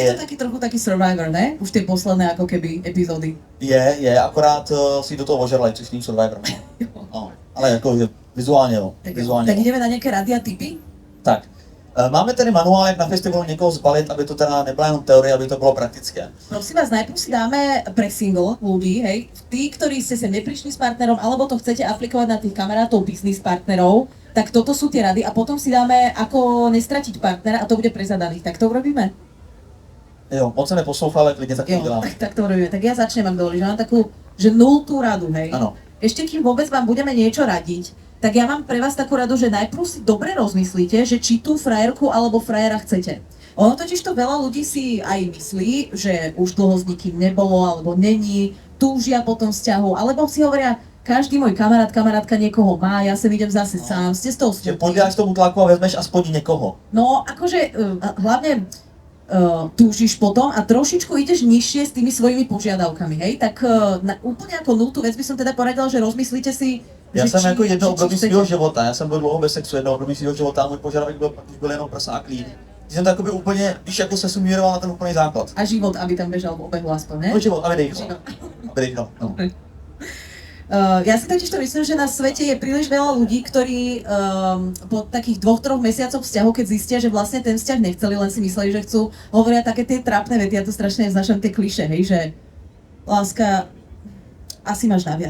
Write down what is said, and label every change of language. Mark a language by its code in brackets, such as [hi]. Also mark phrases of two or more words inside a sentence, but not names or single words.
[cs] Je to taky trochu taký Survivor, ne? Už ty posledné jako keby epizody. Je, akorát si do toho ožerlej, což není Survivor. No, ale jako vizuálně jo. Tak jdeme na nějaké rady a tipy? Tak. Máme tady manuál, jak na festivalu někoho zbalit, aby to teda nebyla jenom teorie, aby to bylo praktické. [sk] Prosím vás, najprv si dáme pre single ľudí, hej, tí, ktorí ste sem neprišli s partnerom, alebo to chcete aplikovať na tých kamarátov, business partnerov, tak toto sú tie rady a potom si dáme, ako nestratiť partnera a to bude pre zadaných. Tak to urobíme? [cs] Jo, moc se neposlouchal, ale klidně tak udělám. [sk] Tak to urobíme. Tak ja začnem, ak dovolíš, mám takú, že nultú radu, hej. [cs] Ano. [sk] Ešte kým vôbec vám budeme niečo radiť, tak ja mám pre vás takú radu, že najprv si dobre rozmyslíte, že či tú frajerku alebo frajera chcete. Ono totiž to veľa ľudí si aj myslí, že už dlho s nikým nebolo alebo není, túžia po tom vzťahu, alebo si hovoria, každý môj kamarát, kamarátka niekoho má, ja sem idem zase sám, ste z toho smutní. Že podľaš tomu tlaku a vezmeš aspoň niekoho. No, akože hlavne túžiš potom a trošičku ideš nižšie s tými svojimi požiadavkami, hej? Tak úplne ako nultú vec by som teda poradila, že rozmyslíte si. [cs] Já jsem jako jedno období svého života, já jsem byl dlouho bez sexu, jedno období svého života a můj požadavek byl jenom prsa a klín. Když jsem to jakoby úplně, víš, jako se sumíroval na ten úplný základ. [sk] A život, aby tam bežal v obehu aspoň, ne? [cs] No život, aby dejchal. No. [sk] Ja si totiž to myslím, že na svete je príliš veľa ľudí, ktorí po takých 2-3 mesiacoch vzťahu, keď zistia, že vlastne ten vzťah nechceli, len si mysleli, že chcú, hovoria také tie trápne vety, ja to strašne znašam tie klišé, hej, že láska, asi máš naviac.